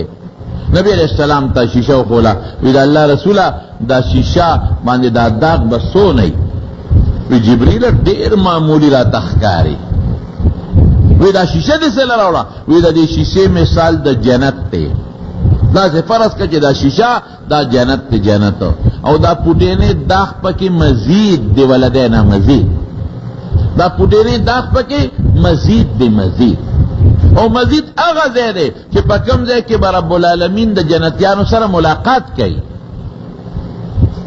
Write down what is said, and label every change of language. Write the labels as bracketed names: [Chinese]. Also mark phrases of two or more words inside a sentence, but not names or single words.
[Pashto] نبی علیہ السلام ته شیشه وخوله، وی د الله رسوله دا شیشه باندې دا داغ به څو نه وی؟ جبریل ډېر معمولی راته ښکاري. وی دا شیشه دې څه له راوړه؟ وی د دې شیشې مثال د جنت دی. دا سے فرض کا چې دا شیشه دا جنت ته جنت، او دا پوټینې داغ پکې مزید دی، [Arabic] ولدینا مزید، [Pashto] دا پوټینې داغ پکې مزید دی، مزید. او مزید هغه ځای دی چې په کوم ځای کې به رب العالمین د جنتیانو سره ملاقات کوي.